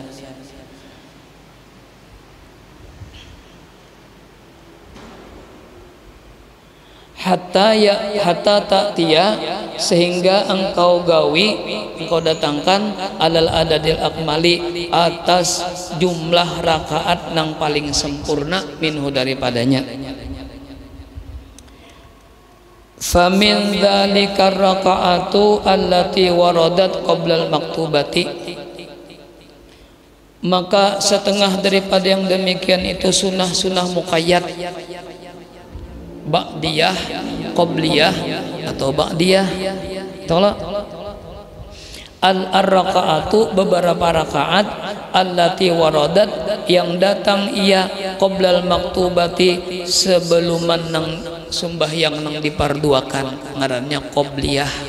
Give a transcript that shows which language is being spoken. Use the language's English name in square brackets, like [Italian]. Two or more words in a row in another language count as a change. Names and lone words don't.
[Arabic] حتى تأتي [Banjar] sehingga engkau gawi engkau datangkan [Arabic] على العدد الأكمل [Banjar] atas jumlah rakaat yang paling sempurna minhu daripadanya. [Arabic] فمن ذلك الركعات التي وردت قبل المكتوبات, [Banjar] maka setengah daripada yang demikian itu sunnah muqayyad ba'diyah, qabliyah atau ba'diyah. Tolak al-rakaatu beberapa rakaat [Arabic] التي وردت [Banjar] yang datang ia [Arabic] قبل المكتوبات [Banjar] sebelum nang sembahyang nang diparduakan ngarannya qabliyah.